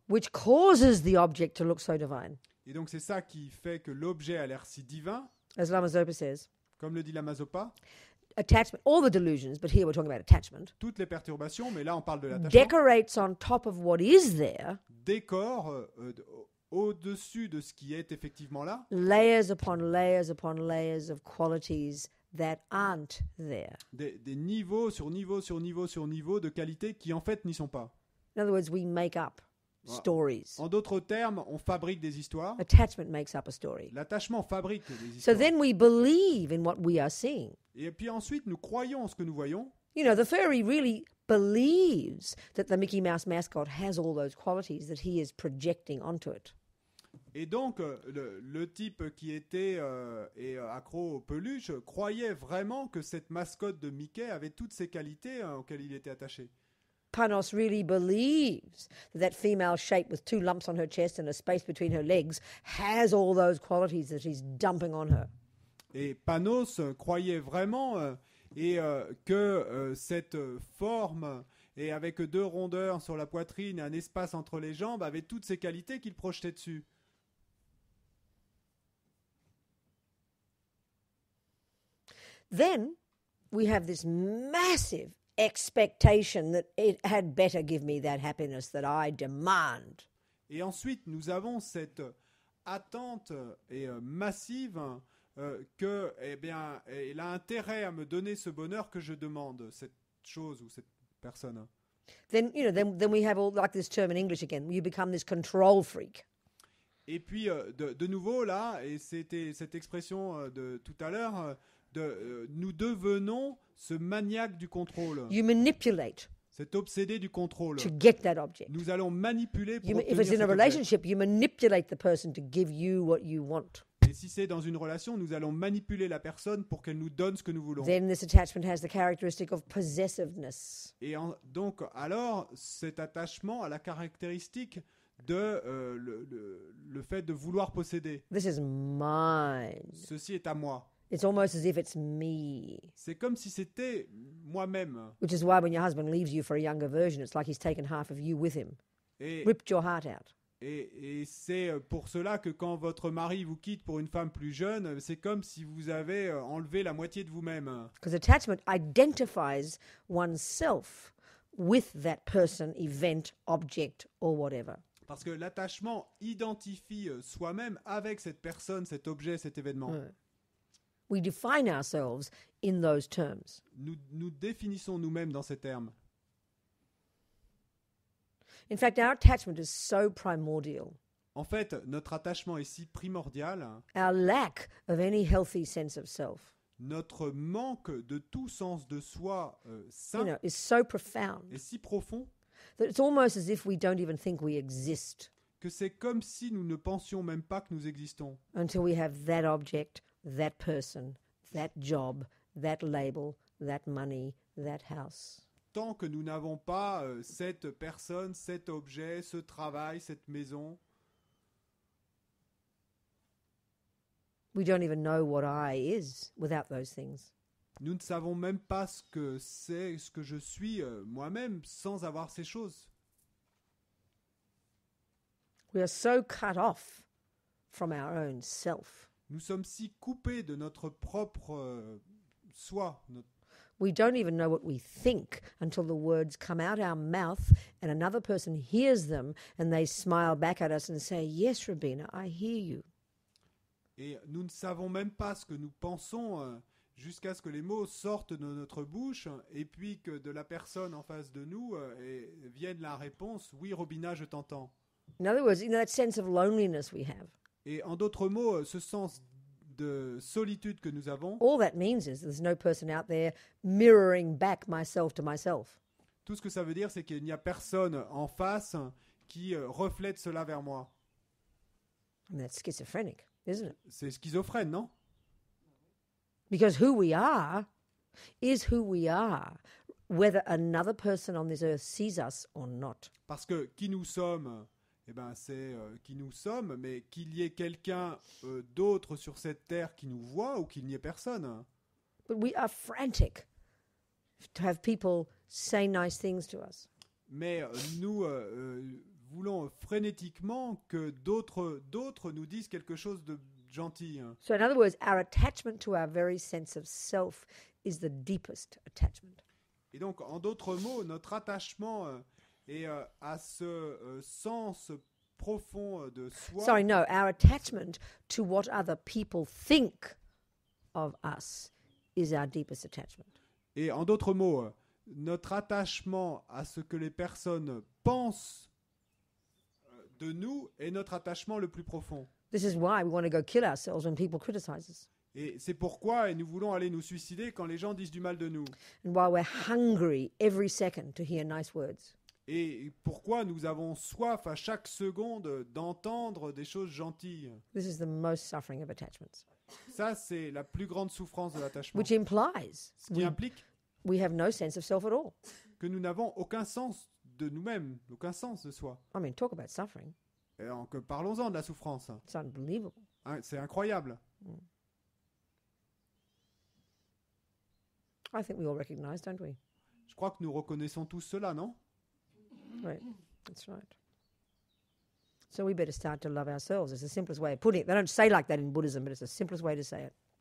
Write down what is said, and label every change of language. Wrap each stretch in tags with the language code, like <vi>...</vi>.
<en>Which causes the object to look so divine.</en> <fr>Et donc c'est ça qui fait que l'objet a l'air si divin.</fr> <en>As Lama Zopa says.</en> <fr>Comme le dit Lama Zopa.</fr> <en>Attachment, all the delusions, but here we're talking about attachment.</en> <fr>Toutes les perturbations, mais là on parle de l'attachement.</fr> <en>Decorates on top of what is there.</en> <fr>Décore au-dessus de ce qui est effectivement là.</fr> <en>Layers upon layers upon layers of qualities that aren't there.</en> <fr>Des niveaux sur niveaux sur niveaux sur niveaux de qualités qui en fait n'y sont pas.</fr> <en>In other words, we make up</en> <fr>Voilà.</fr> <en>stories.</en> <fr>En d'autres termes, on fabrique des histoires.</fr> <en>Attachment makes up a story.</en> <fr>L'attachement fabrique des</fr> <en>So</en> <fr>histoires.</fr> <en>then we believe in what we are seeing.</en> <fr>Et puis ensuite, nous croyons en ce que nous voyons.</fr> <en>You know, the furry really believes that the Mickey Mouse mascot has all those qualities that he is projecting onto it.</en> <fr>Et donc, le type qui était accro aux peluches croyait vraiment que cette mascotte de Mickey avait toutes ces qualités auxquelles il était attaché.</fr> <en>Panos really believes that female shape with 2 lumps on her chest and a space between her legs has all those qualities that he's dumping on her.</en> <fr>Et Panos croyait vraiment que cette forme, et avec 2 rondeurs sur la poitrine et un espace entre les jambes, avait toutes ces qualités qu'il projetait dessus.</fr> <en>Then we have this massive expectation that it had better give me that happiness that I demand.</en> <fr>Et ensuite, nous avons cette attente massive que, eh bien, il a intérêt à me donner ce bonheur que je demande, cette chose ou cette personne.</fr> <en>Then, you know, then we have all like this term in English again. You become this control freak.</en> <fr>Et puis, de nouveau, là, et c'était cette expression de tout à l'heure, nous devenons ce maniaque du contrôle,</fr> <en>You manipulate</en> <fr>cet obsédé du contrôle.</fr> <en>to get that object.</en> <fr>Nous allons manipuler pour</fr> <en>If</en> <fr>obtenir</fr> <en>it's in</en> <fr>cet</fr> <en>a</en> <fr>objet.</fr> <en>relationship, you manipulate the person to give you what you want.</en> <fr>Et si c'est dans une relation, nous allons manipuler la personne pour qu'elle nous donne ce que nous voulons.</fr> <en>Then this attachment has the characteristic of possessiveness.</en> <fr>Et donc, alors, cet attachement a la caractéristique de le fait de vouloir posséder.</fr> <en>This is mine.</en> <fr>Ceci est à moi.</fr> <en>It's almost as if it's me.</en> <fr>C'est comme si c'était moi-même.</fr> <en>Which is why when your husband leaves you for a younger version, it's like he's taken half of you with him,</en> <fr>Et,</fr> <en>ripped your heart out.</en> <fr>et c'est pour cela que quand votre mari vous quitte pour une femme plus jeune, c'est comme si vous avez enlevé la moitié de vous-même.</fr> <en>Because attachment identifies oneself with that person, event, object, or whatever.</en> <fr>Parce que l'attachement identifie soi-même avec cette personne, cet objet, cet événement.</fr> <en>We define ourselves in those terms.</en> <fr>Nous définissons nous-mêmes dans ces termes.</fr> <en>In fact, our attachment is so primordial.</en> <fr>En fait, notre attachement est si primordial,</fr> <en>Our lack of any healthy sense of self,</en> <fr>notre manque de tout sens de soi sain</fr> <en>is so profound</en> <fr>est si profond</fr> <en>that it's almost as if we don't even think we exist</en> <fr>que c'est comme si nous ne pensions même pas que nous existons.</fr> <en>until we have that object, that person, that job, that label, that money, that house.</en> <fr>Tant que nous n'avons pas cette personne, cet objet, ce travail, cette maison,</fr> <en>We don't even know what I is without those things.</en> <fr>nous ne savons même pas ce que c'est, ce que je suis moi-même sans avoir ces choses.</fr> <en>We are so cut off from our own self.</en> <fr>Nous sommes si coupés de notre propre soi.</fr> <en>We don't even know what we think until the words come out our mouth and another person hears them and they smile back at us and say, "Yes, Rabina, I hear you."</en> <fr>Et nous ne savons même pas ce que nous pensons jusqu'à ce que les mots sortent de notre bouche et puis que de la personne en face de nous vienne la réponse « Oui, Robina, je t'entends ».</fr> <en>In other words, that sense of loneliness we have.</en> <fr>Et en d'autres mots, ce sens de solitude que nous avons,</fr> <en>All that means is there's no person out there mirroring back myself to myself.</en> <fr>tout ce que ça veut dire, c'est qu'il n'y a personne en face qui reflète cela vers moi.</fr> <en>And that's schizophrenic, isn't it?</en> <fr>C'est schizophrène, non ?</fr> <en>Because who we are is who we are, whether another person on this earth sees us or not.</en> <fr>Parce que qui nous sommes, eh ben, c'est qui nous sommes, mais qu'il y ait quelqu'un d'autre sur cette terre qui nous voit ou qu'il n'y ait personne.</fr> <en>But we are frantic to have people say nice things to us.</en> <fr>Mais nous voulons frénétiquement que d'autres nous disent quelque chose de gentil.</fr> <en>So in other words, our attachment to our very sense of self is the deepest attachment.</en> <fr>Et donc, en d'autres mots, notre attachement est à ce sens profond de soi.</fr> <en>Sorry, no, our attachment to what other people think of us is our deepest attachment.</en> <fr>Et en d'autres mots, notre attachement à ce que les personnes pensent de nous est notre attachement le plus profond.</fr> <en>This is why we want to go kill ourselves when people criticize us,</en> <fr>Et c'est pourquoi nous voulons aller nous suicider quand les gens disent du mal de nous.</fr> <en>and why we're hungry every second to hear nice words.</en> <fr>Et pourquoi nous avons soif à chaque seconde d'entendre des choses gentilles.</fr> <en>This is the most suffering of attachments,</en> <fr>Ça, c'est la plus grande souffrance de l'attachement.</fr> <en>which implies</en> <fr>Ce qui implique</fr> <en>we have no sense of self at all.</en> <fr>que nous n'avons aucun sens de nous-mêmes, aucun sens de soi.</fr> <en>I mean, talk about suffering.</en> <fr>Et donc, parlons-en de la souffrance.</fr> <en>It's unbelievable.</en> <fr>Hein, c'est incroyable.</fr> <en>I think we all recognize, don't we?</en> <fr>Je crois que nous reconnaissons tous cela, non?</fr> <en>Right. That's right. So we better start to love ourselves. It's the simplest way of putting it. They don't say like that in Buddhism, but it's the simplest way to say it.</en>